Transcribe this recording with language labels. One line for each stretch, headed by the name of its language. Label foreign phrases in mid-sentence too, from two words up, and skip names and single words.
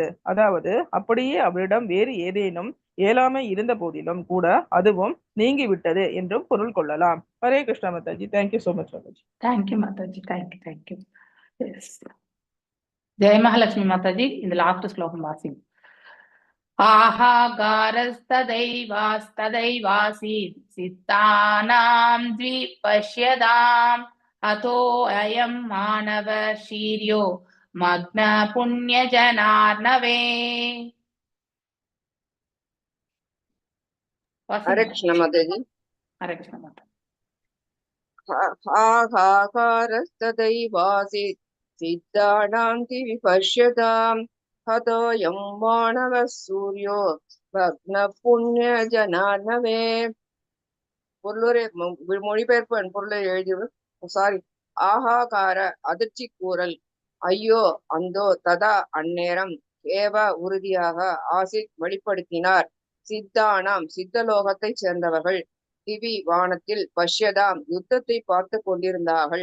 Tamil: அதாவது அப்படியே அவரிடம் வேறு ஏதேனும் இயலாமை இருந்த போதிலும் கூட அதுவும் நீங்கிவிட்டது என்றும் பொருள் கொள்ளலாம். ஹரே கிருஷ்ணா மாதாஜி.
English: thank you so much
Tamil: மாதாஜி. தேங்க்யூ மாதாஜி. தேங்க்யூ. ஜெய மகாலட்சுமி மாதாஜி. இந்த லாஸ்ட் ஸ்லோகம் வாசிங்க.
Sanskrit: आहागारस्तदैवासीत् सित्तानां द्विपश्यदाम् अतो अयं मानव शीर्यो मग्न पुण्यजनार्णवे.
Hindi: हरे कृष्ण माताजी. हरे कृष्ण माताजी.
Sanskrit: आहाकारस्तदैवासीत् सिद्धानां द्विपश्यताम् हतोऽयं मानवः सूर्यो भग्न पुण्य जनार्णवे.
Tamil: பொருளுரை மொழிபெயர்ப்பு பொருளை எழுதியவர் ஆஹாகார அதிர்ச்சி கூறல் ஐயோ அந்தோ ததா அந்நேரம் ஏவ உறுதியாக ஆசித் வெளிப்படுத்தினார் சித்தானாம் சித்தலோகத்தை சேர்ந்தவர்கள் திவி வானத்தில் பஷ்யதாம் யுத்தத்தை பார்த்து கொண்டிருந்தார்கள்.